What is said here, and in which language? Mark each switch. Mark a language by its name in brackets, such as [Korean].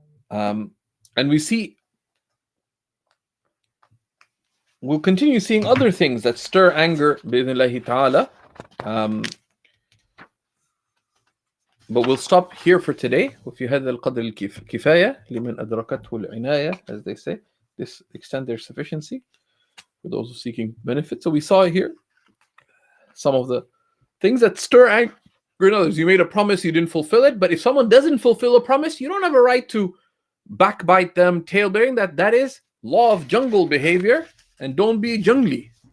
[English] And we'll continue seeing other things that stir anger, [Arabic] bi'idhnillahi ta'ala. [English] But we'll stop here for today. [Arabic] وفي هذا القدر الكفاية لمن أدركته العناية, [English] as they say. This extend their sufficiency for those who are seeking benefit. So we saw here some of the things that stir anger in others. You made a promise, you didn't fulfill it. But if someone doesn't fulfill a promise, you don't have a right to backbite them, tailbearing. That is law of jungle behavior. And don't be jungly.